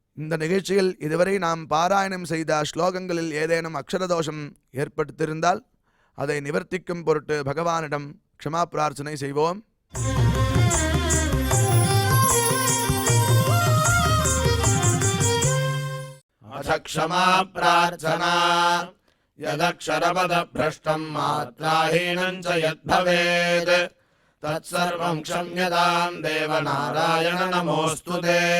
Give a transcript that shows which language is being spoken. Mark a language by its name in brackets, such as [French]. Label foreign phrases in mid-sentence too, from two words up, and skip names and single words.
[Tamil] இந்த நிகழ்ச்சியில் இதுவரை நாம் பாராயணம் செய்த ஸ்லோகங்களில் ஏதேனும் அக்ஷரதோஷம் ஏற்படுத்தியிருந்தால் அதை நிவர்த்திக்கும் பொருட்டு பகவானிடம் க்ஷமா பிரார்த்தனை செய்வோம். [Sanskrit] अथ क्षमा प्रार्थना यदक्षरपदभ्रष्टं मात्राहीनं च यद्भवेत् तत्सर्वं क्षम्यतां देवनारायण नमोऽस्तु ते।